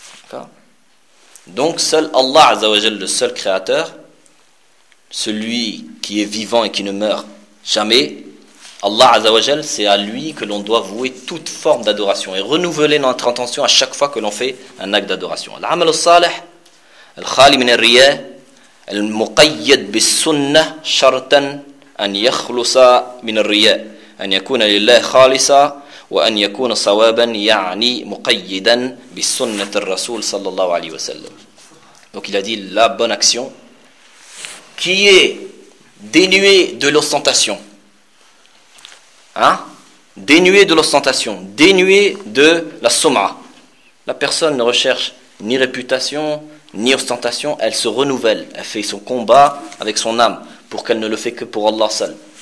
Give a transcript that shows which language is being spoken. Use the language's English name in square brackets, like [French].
[French] D'accord. Donc seul Allah Azza wa Jal, le seul créateur, celui qui est vivant et qui ne meurt jamais, Allah Azza wa Jal, c'est à lui que l'on doit vouer toute forme d'adoration et renouveler notre intention à chaque fois que l'on fait un acte d'adoration. [Arabic] Al-amal al-salih al-khali min al-riya al-muqayyad bis-sunnah shartan أن يخلص من الرياء أن يكون لله خالصا وأن يكون صوابا يعني مقيدا بالسنة الرسول صلى الله عليه وسلم. [French] Donc il a dit la bonne action qui est dénuée de l'ostentation, hein? Dénuée de l'ostentation, dénuée de la soma. La personne ne recherche ni réputation ni ostentation, elle se renouvelle, elle fait son combat avec son âme pour qu'elle ne le fait que pour Allah seul.